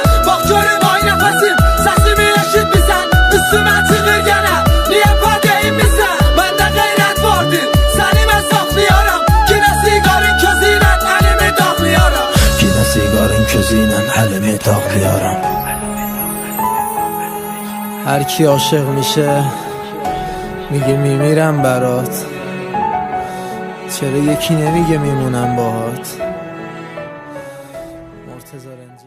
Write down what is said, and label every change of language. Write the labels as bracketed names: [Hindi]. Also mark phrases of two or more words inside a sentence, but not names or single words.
[Azerbaijani] Bax görüm ay nəfəsim, səsimi eşitmisən? Üstümə çıxır yenə, niyə bər deyinmisən? Məndə qeyrət vardır, səni mən saxlayaram. Yenə siqarın közü ilə əlimi dağlayaram. [Turkish] Yine sigarın közüyle elimi dağlayaram. [Persian] هر کی عاشق میشه میگه میمیرم برات، چرا یکی نمیگه میمونم باهات؟ مرتضی